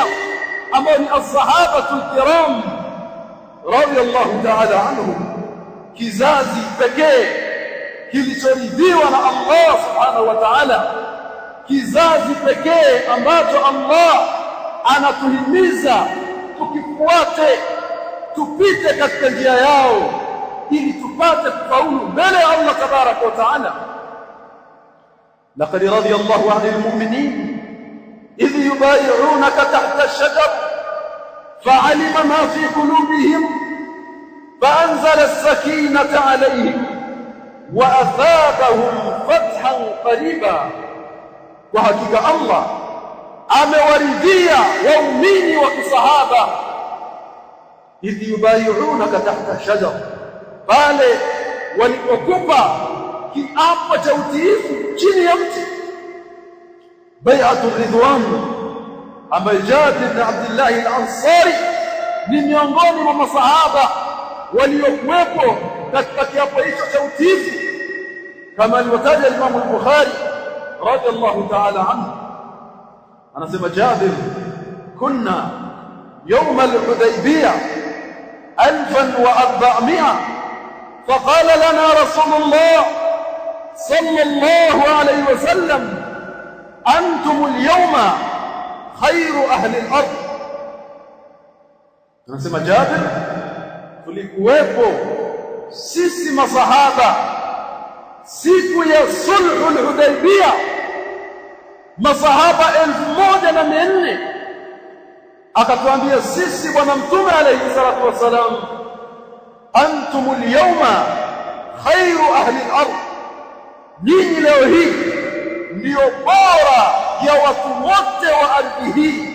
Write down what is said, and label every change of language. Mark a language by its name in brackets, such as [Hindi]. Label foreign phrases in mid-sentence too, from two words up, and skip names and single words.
[Swahili] ambao ni [Arabic] الصحابة الكرام رضي الله تعالى عنهم, [Swahili] kizazi pekee kilichoridhiwa na Allah [Arabic] سبحانه وتعالى, [Swahili] kizazi pekee ambacho Allah anatuhimiza tukifuate, tupite katika njia yao ili tupate kufaulu mbele ya Allah [Arabic] تبارك وتعالى. لقد رضي الله عن المؤمنين إذ يبايعونك تحت الشجرة فعلم ما في قلوبهم فأنزل السكينة عليهم وأثابهم فتحا قريبا. [Swahili] Kwa hakika Allah amewaridhia waumini wa kisahaba, [Arabic] إذ يبايعونك تحت [Swahili] shajar, pale walipokupa kiapo cha utiifu chini ya mti, [Arabic] بيعة الرضوان, [Swahili] ambaye Jabir bin Abdullah al-Ansari ni miongoni mwa masahaba waliokuwepo katika kiapo hicho cha utiifu, kama alivyotaja Imam al-Bukhari [Arabic] رضي الله تعالى عنه. Anasema Jabir, kunna يوم الحديبية 1400 فقال لنا رسول الله صلى الله عليه وسلم أنتم اليوم خير أهل الأرض. [Swahili] anasema Jabir, tulikuwepo sisi masahaba siku ya sulhul Hudaybiyah, masahaba 1400. akatuambia sisi bwana mtume [Arabic] عليه الصلاة والسلام, أنتم اليوم خير أهل الأرض, [Swahili] nyinyi leo hii ndio bora ya watu wote wa ardhi hii.